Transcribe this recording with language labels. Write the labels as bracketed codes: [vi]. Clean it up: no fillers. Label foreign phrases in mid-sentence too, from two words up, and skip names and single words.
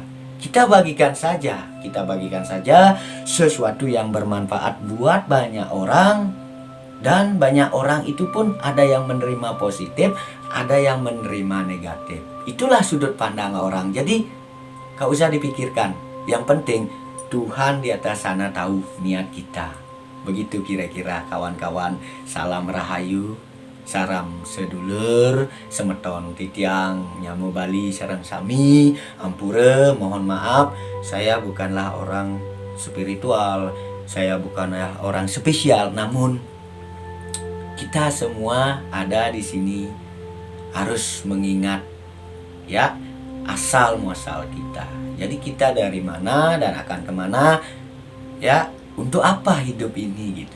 [id] Kita bagikan saja sesuatu yang bermanfaat buat banyak orang, dan banyak orang itu pun ada yang menerima positif, ada yang menerima negatif. Itulah sudut pandang orang. Jadi gak usah dipikirkan. Yang penting Tuhan di atas sana tahu niat kita. Begitu kira-kira kawan-kawan. [ban] Salam rahayu, salam sedulur, semeton titiang, nyamu Bali, sareng sami, ampura, [id] mohon maaf, saya bukanlah orang spiritual, saya bukanlah orang spesial, namun kita semua ada di sini harus mengingat ya asal muasal kita. Jadi kita dari mana dan akan kemana, ya untuk apa hidup ini gitu.